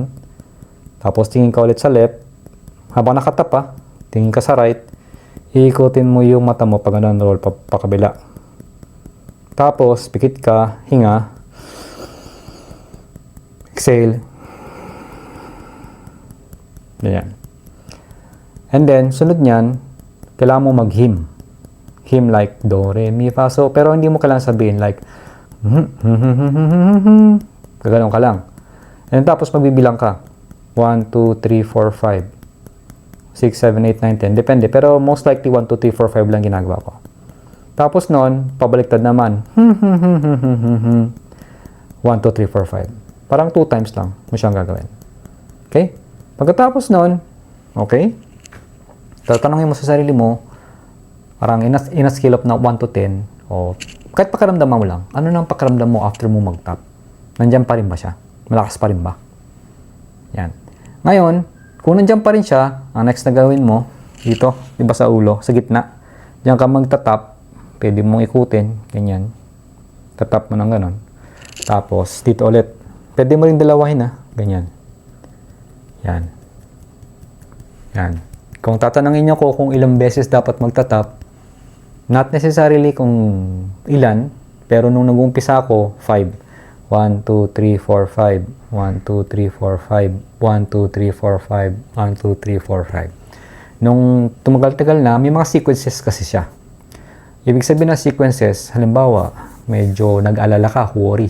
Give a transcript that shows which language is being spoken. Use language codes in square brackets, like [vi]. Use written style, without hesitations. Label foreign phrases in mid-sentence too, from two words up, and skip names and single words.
[tl] Tapos tingin ka ulit sa left, habang nakatap tingin ka sa right, iikutin mo yung mata mo pag ganun, roll pa kabila. Tapos, pikit ka, hinga, exhale. Ganyan. And then, sunod nyan, kailangan mo mag-him. Him like do, re, mi, fa, so. Pero hindi mo kailangan sabihin like, gaganon ka lang. And tapos, magbibilang ka. 1, 2, 3, 4, 5. 6, 7, 8, 9, 10. Depende. Pero [en] most likely [tl] 1, 2, 3, 4, 5 lang ginagawa ko. Tapos nun, pabaliktad naman. 1, 2, 3, 4, 5. Parang 2 times lang mo siyang gagawin. Okay? Pagkatapos nun, okay? Tatanungin mo sa sarili mo, parang [en] in a scale of [tl] na 1 to 10, o kahit pakiramdam mo lang, ano nang pakiramdam mo after mo mag-tap? Nandiyan pa rin ba siya? Malakas pa rin ba? Yan. Ngayon, kung nandiyan pa rin siya, ang next na gawin mo, dito, di ba sa ulo, sa gitna, diyan ka magtatap, pwede mong ikutin, ganyan. Tatap mo ng ganon. Tapos, dito ulit. Pwede mo rin dalawahin ganyan. Yan. Yan. Kung tatanungin nyo ko kung ilang beses dapat magtatap, [en] not necessarily [tl] kung ilan, pero nung nag-umpisa ako, 5. 1, 2, 3, 4, 5. 1, 2, 3, 4, 5. 1, 2, 3, 4, 5. 1, 2, 3, 4, 5. Nung tumagal-tagal na, may mga sequences kasi siya. Ibig sabihin ng sequences, halimbawa, medyo nag-alala ka, worry.